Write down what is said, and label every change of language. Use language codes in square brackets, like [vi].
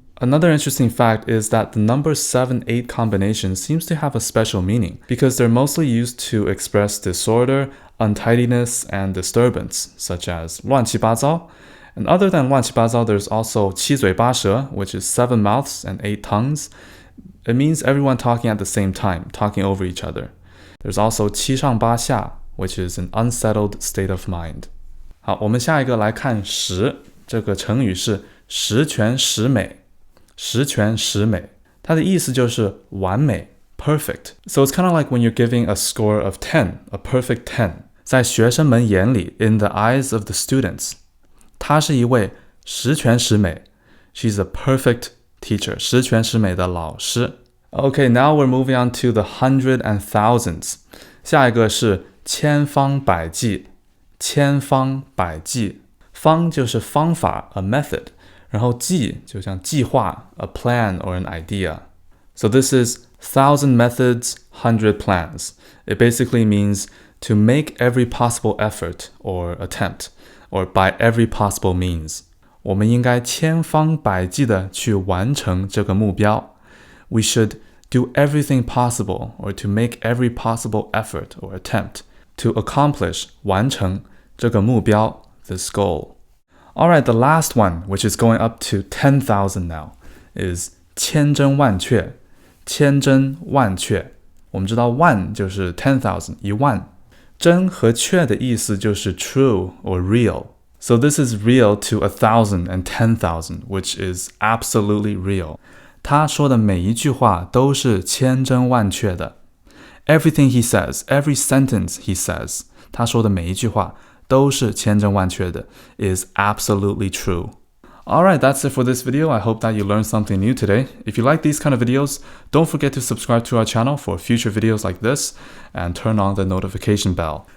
[en] Another interesting fact is that the number 7-8 combination seems to have a special meaning because they're mostly used to express disorder, untidiness, and disturbance, such as 乱七八糟. And other than 乱七八糟, there's also 七嘴八舌, which is 7 mouths and 8 tongues. It means everyone talking at the same time, talking over each other. There's also 七上八下, which is an unsettled state of mind. [zh] 好，我们下一个来看十，这个成语是十全十美。十全十美，它的意思就是完美 [en] perfect. So it's kind of like when you're giving a score of 10, a perfect 10. [zh] 在学生们眼里 [en] in the eyes of the students, [zh] 她是一位十全十美 [en] She's a perfect teacher, [zh] 十全十美的老师。 [en] Okay, now we're moving on to the hundred and thousands. [zh] 下一个是千方百计，千方百计。方就是方法 a method, 然后计就像计划 [en] a plan or an idea. So this is 1,000 methods, 100 plans. It basically means to make every possible effort or attempt, or by every possible means. [zh] 我们应该千方百计地去完成这个目标。 [en] We should do everything possible or to make every possible effort or attempt to accomplish [zh] 完成这个目标 [en] this goal. Alright, the last one, which is going up to 10,000 now, is 千真万确。 [zh] 千真万确。我们知道万就是 10,000, 一万。真和确的意思就是 [en] true or real. So this is real to 1,000 and 10,000, which is absolutely real. [zh] 他说的每一句话都是千真万确的。 [en] Everything he says, every sentence he says, [zh] 他说的每一句话都是千真万确的 [en] is absolutely true. Alright, that's it for this video. I hope that you learned something new today. If you like these kind of videos, don't forget to subscribe to our channel for future videos like this and turn on the notification bell.